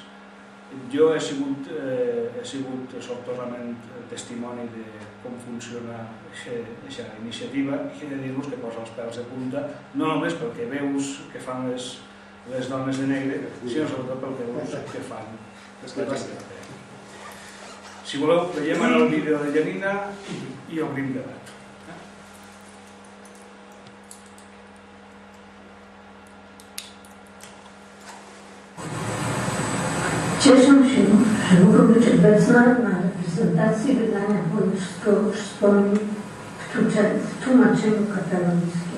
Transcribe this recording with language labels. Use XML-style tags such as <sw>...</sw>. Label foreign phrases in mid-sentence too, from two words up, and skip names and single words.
<ca>Jo he sigut sortosament testimoni de com funciona aquesta iniciativa i he de dir-vos que posa els pèls de punta, no només pel que veus que fan les dones de negre, sinó sobretot pel que veus que fan les que passen. Si voleu, veiem ara el vídeo de Janina i obrim debat.</ca> <pl>Cieszę się, że mogę być obecna na reprezentacji wydania Wojewódzkiego Wspomnień w tłumaczeniu katalońskim.</pl>